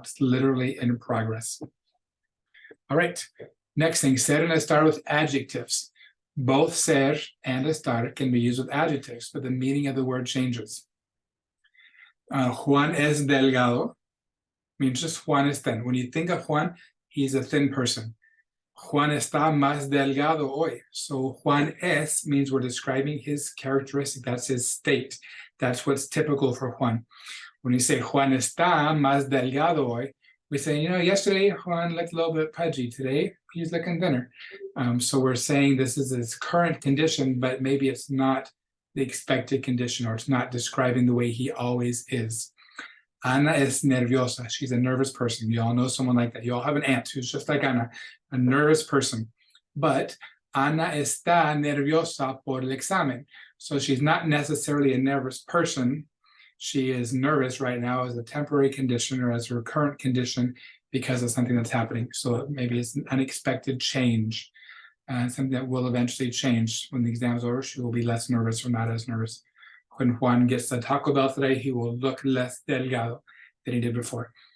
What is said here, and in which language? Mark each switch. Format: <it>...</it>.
<en>It's literally in progress. All right, next thing, ser and estar with adjectives. Both ser and estar can be used with adjectives, but the meaning of the word changes.</en> <es>Juan es delgado</es> <en>means just Juan es thin. When you think of Juan, he's a thin person.</en> <es>Juan está más delgado hoy.</es> <en>So Juan es means we're describing his characteristic. That's his state. That's what's typical for Juan. When you say</en> <es>Juan está más delgado hoy,</es> <en>we say, yesterday Juan looked a little bit pudgy. Today, he's looking thinner. So we're saying this is his current condition, but maybe it's not the expected condition, or it's not describing the way he always is.</en> <es>Ana es nerviosa.</es> <en>She's a nervous person. You all know someone like that. You all have an aunt who's just like Ana, a nervous person.</en> <es>But Ana está nerviosa por el examen.</es> <en>So she's not necessarily a nervous person. She is nervous right now as a temporary condition or as her current condition because of something that's happening. So maybe it's an unexpected change, something that will eventually change. When the exam's over, she will be less nervous or not as nervous. When Juan gets the Taco Bell today, he will look less delgado than he did before.</en>